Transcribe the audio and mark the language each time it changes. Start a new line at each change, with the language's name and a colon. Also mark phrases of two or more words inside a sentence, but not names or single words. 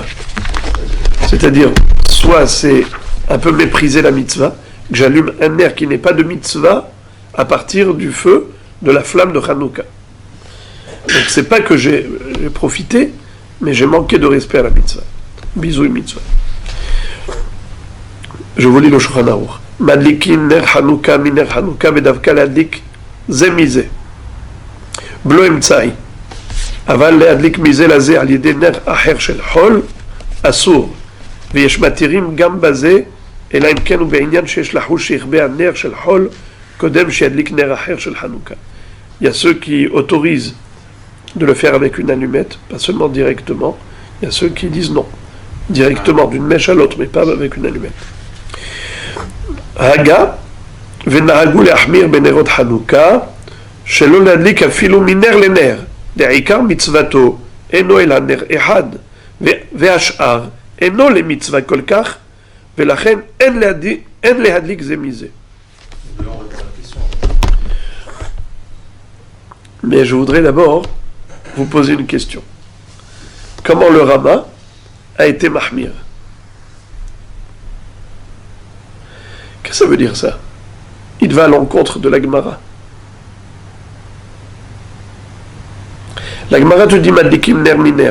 French: C'est-à-dire, soit c'est un peu mépriser la mitzvah, que j'allume un ner qui n'est pas de mitzvah à partir du feu de la flamme de Hanouka. Donc c'est pas que j'ai profité, mais j'ai manqué de respect à la mitzvah.
Hebrew: ביזוי מצווה.
French: Je vous lis le Shulchan Aruch.
Hebrew: מדליקין נר חנוכה מנר חנוכה ודווקא להדליק זה מזה. בלא אמצעי. אבל להדליק מזה לזה על ידי נר אחר של חול אסור, ויש מתירים גם בזה, אלא אם כן הוא בעניין שיש לחוש שיכבה הנר של חול קודם שידליק נר אחר של חנוכה.
French: Il y a ceux qui autorisent de le faire avec une allumette, pas seulement directement. Il y a ceux qui disent non, directement d'une mèche à l'autre, mais pas avec une allumette.
Hebrew: Haga ונהגו להחמיר בנרות חנוכה שלא להדליק אפילו מנר לנר. דעיקר מצוותו אינו אלא נר אחד והשאר אינו למצווה כל כך ולכן אין להדליק זה מזה.
French: Mais je voudrais d'abord vous poser une question. Comment le Rama a été mahmir? Qu'est-ce que ça veut dire ça? Il va à l'encontre de la Gemara. La Gemara te dit
Hebrew: מדליקים נר מנר.